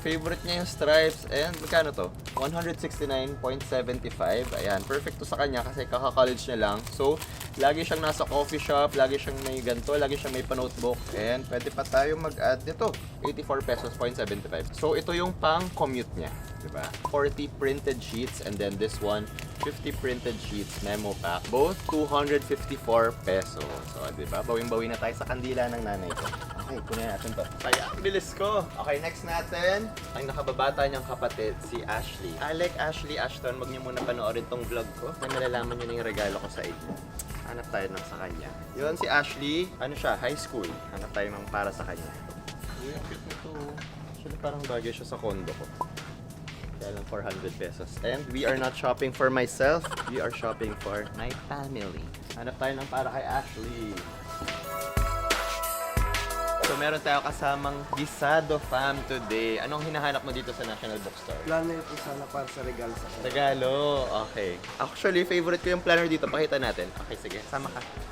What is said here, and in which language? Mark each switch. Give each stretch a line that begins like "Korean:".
Filipino: Favorite niya yung stripes. And magkano to? 169.75. Ayan, perfect to sa kanya kasi kaka-college niya lang. So, lagi siyang nasa coffee shop, lagi siyang may ganito, lagi siyang may pa-notebook. And pwede pa tayo mag-add nito. 84 pesos, 0.75. So, ito yung pang-commute niya. Diba?
English: 40 printed sheets and then this one, 50 printed sheets memo pack. Both 254 pesos. So, diba?
Filipino: Bawing-bawi na tayo sa kandila ng nanay ko. Okay, kunin natin to. Kaya, bilis ko. Okay, next natin, ang nakababata niyang kapatid, si Ashley. Ashley Ashton, wag niyo muna panoorin tong vlog ko. Na malalaman niyo na yung regalo ko sa inyo. Hanap tayo ng sa kanya. Yun, si Ashley, ano siya, high school. Hanap tayo ng para sa kanya. Uy, ang cute nito. Actually, parang bagay siya sa condo ko. Kaya lang 400 pesos.
English: And we are not shopping for myself. We are shopping for my family.
Filipino: Hanap tayo ng para kay Ashley. So meron tayo kasamang Gisado fam today. Anong hinahanap mo dito sa National Bookstore? Plano yung sana para sa regalo sa kanya. Regalo. Okay. Actually, favorite ko yung planner dito. Pakita natin. Okay, sige. Sama ka.